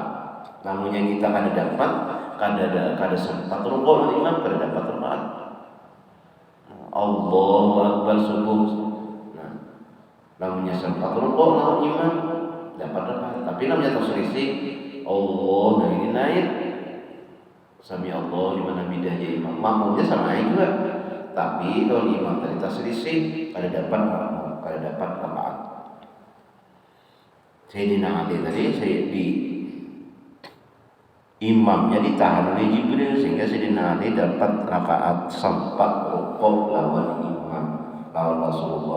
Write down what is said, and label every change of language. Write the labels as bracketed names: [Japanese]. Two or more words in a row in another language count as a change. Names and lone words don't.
[Banjar] Namun yang kita kada dapat, kada sempat rukuk lawan imam, kada dapat rakaat. [Arabic] Allahu Akbar subuh. [Banjar] Nah, namunnya sempat rukuk lawan imam, dapat rakaat. Tapi namanya terselisih. Allah, nah ini naik. [Arabic] Sami Allah liman hamidahnya [Banjar] imam. Makmumnya sama juga. Tapi kalau imam tadi terselisih, kada dapat makmum, kada dapat rakaat. Sayyidina Ali tadi di imamnya ditahan oleh Jibril sehingga Sayyidina Ali dapat rakaat sempat rukuk lawan imam lawan Rasulullah.